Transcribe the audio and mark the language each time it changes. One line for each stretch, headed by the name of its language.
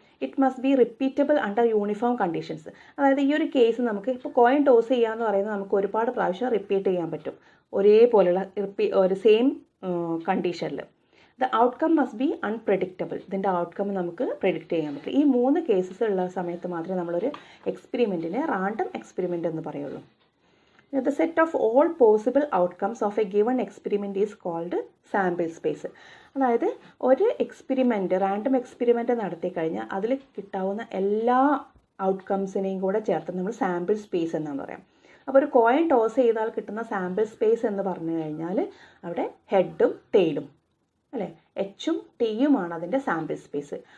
English: It must be repeatable under uniform conditions.
Malayalam: അതായത് ഈ ഒരു കേസ് നമുക്ക് ഇപ്പോൾ കോയിൻ ടോസ് ചെയ്യാന്ന് പറയുന്നത് നമുക്ക് ഒരുപാട് പ്രാവശ്യം റിപ്പീറ്റ് ചെയ്യാൻ പറ്റും, ഒരേപോലെയുള്ള ഒരു സെയിം കണ്ടീഷനിൽ.
English: the outcome must be unpredictable,
Malayalam: ഇതിൻ്റെ ഔട്ട്കം നമുക്ക് പ്രെഡിക്റ്റ് ചെയ്യാൻ പറ്റില്ല. ഈ 3 കേസസ് ഉള്ള സമയത്ത് മാത്രമേ നമ്മളൊരു എക്സ്പെരിമെൻറ്റിനെ റാൻഡം എക്സ്പെരിമെൻ്റ് എന്ന് പറയുള്ളൂ.
English: The set of all possible outcomes of a given experiment is called sample space.
Malayalam: അതായത് ഒരു എക്സ്പെരിമെൻറ്റ് റാൻഡം എക്സ്പെരിമെൻറ്റ് നടത്തി കഴിഞ്ഞാൽ അതിൽ കിട്ടാവുന്ന എല്ലാ ഔട്ട്കംസിനെയും കൂടെ ചേർത്ത് നമ്മൾ സാമ്പിൾ സ്പേസ് എന്നാണ് പറയാം. അപ്പോൾ ഒരു കോയിൻ ടോസ് ചെയ്താൽ കിട്ടുന്ന സാമ്പിൾ സ്പേസ് എന്ന് പറഞ്ഞു കഴിഞ്ഞാൽ അവിടെ ഹെഡും ടെയിലും അല്ലേ, എച്ചും ടിയുമാണ് അതിൻ്റെ സാമ്പിൾ സ്പേസ്.